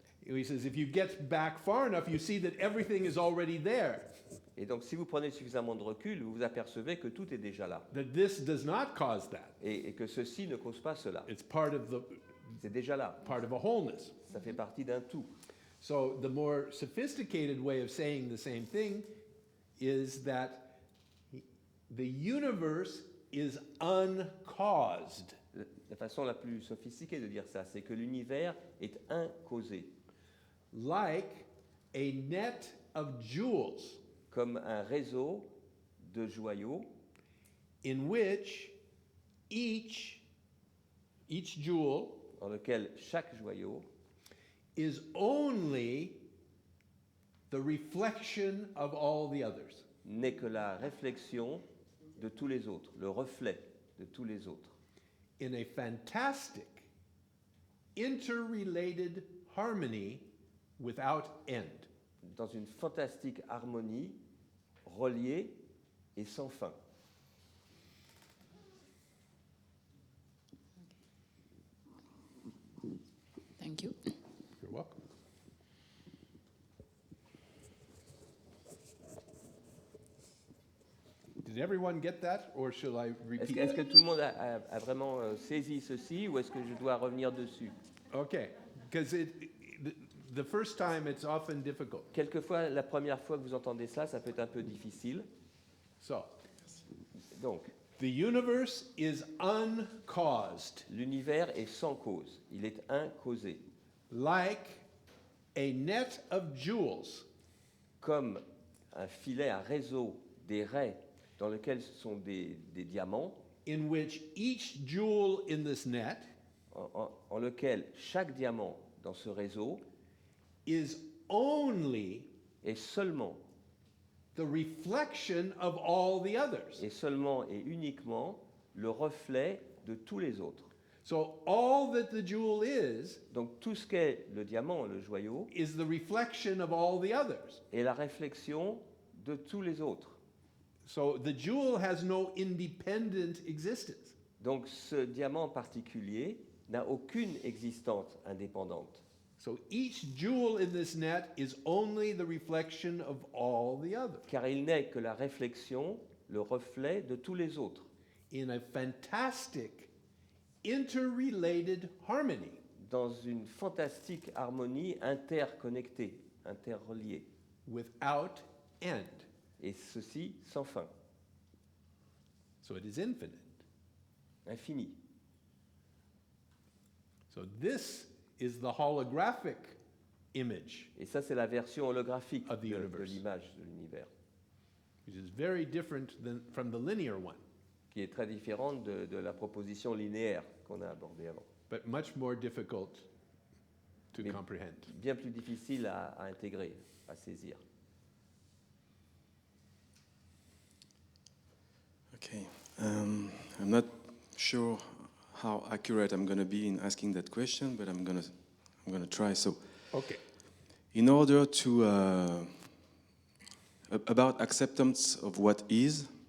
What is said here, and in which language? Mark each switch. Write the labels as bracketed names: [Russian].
[English] He says, if you get back far enough, you see that everything is already there, [French] Et donc si vous prenez suffisamment de recul, vous vous apercevez que tout est déjà là, [English] that this does not cause that. [French] et que ceci ne cause pas cela. [English] It's part of [French] C'est déjà là, [English] part of a wholeness. [French] ça fait partie d'un tout. [English] So the more sophisticated way of saying the same thing is that the universe is uncaused. [French] La façon la plus sophistiquée de dire ça, c'est que l'univers est incausé, [English] Like a net of jewels [French] comme un réseau de joyaux [English] in which each jewel [French] dans lequel chaque joyau [English] is only the reflection of all the others. [French] n'est que la réflexion de tous les autres, le reflet de tous les autres, [English] In a fantastic, interrelated harmony without end. [French] dans une fantastique harmonie reliée et sans fin. [English] Thank you. You're welcome. Did everyone get that, or shall I repeat? [French] Est-ce que tout le monde a vraiment saisi ceci ou est-ce que je dois revenir dessus? [English] Okay, because the first time it's often difficult. [French] Quelquefois, la première fois que vous entendez ça, ça peut être un peu difficile. [English] So, [French] Donc, [English] the universe is uncaused, [French] l'univers est sans cause, il est incausé, [English] like a net of jewels [French] comme un filet, un réseau, des raies dans lequel ce sont des diamants, [English] in which each jewel in this net [French] en lequel chaque diamant dans ce réseau [English] is only [French] est seulement [English] the reflection of all the others. [French] et seulement et uniquement le reflet de tous les autres. [English] So all that the jewel is [French] Donc tout ce qu'est le diamant, le joyau, [English] is the reflection of all the others. [French] est la réflexion de tous les autres. [English] So the jewel has no independent existence. [French] Donc ce diamant en particulier n'a aucune existence indépendante. [English] So each jewel in this net is only the reflection of all the others [French] Car il n'est que la réflexion, le reflet de tous les autres, [English] in a fantastic, interrelated harmony. [French] dans une fantastique harmonie interconnectée, interreliée, [English] Without end. [French] et ceci sans fin, [English] So it is infinite. [French] infini. [English] So this is the holographic image, [French] Et ça, c'est la version holographique [English] Of the [French] de [English] universe. [French] l'image de l'univers, [English] which is very different from the linear one, [French] qui est très différente de la proposition linéaire qu'on a abordée avant, [English] but much more difficult to [French] Mais- [English] comprehend. [French] bien plus difficile à intégrer, à saisir. [English] Okay. I'm not sure how accurate I'm going to be in asking that question, but I'm going to try. So, Okay. in order to about acceptance of what is,